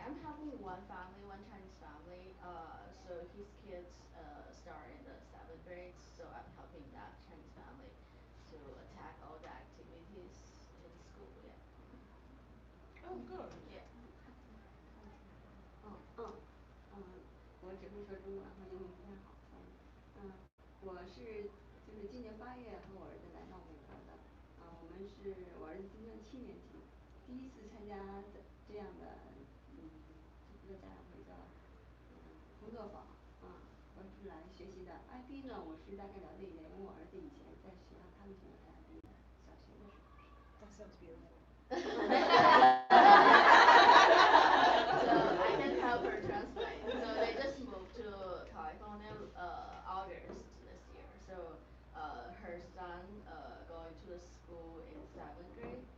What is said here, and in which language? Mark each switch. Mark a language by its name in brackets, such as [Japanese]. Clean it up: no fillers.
[English] I'm helping one family, one Chinese family. So his kids start in the 7th grade, so I'm helping that Chinese family to attack all the activities in school. Yeah. Oh, good. Yeah. [Chinese] 我只会说中文，好像英语不太好。我是就是今年8月和我儿子来到美国的，我儿子今年7年级，第一次参加这样的，这不叫家长会，叫工作坊，我是来学习的。 IB 呢，我是大概了解一点，因为我儿子以前在学校他们学校开 IB 的，小学的时候是。 [English] That sounds beautiful. So I can help her translate. So they just moved to California August this year. So her son going to the school in 7th grade.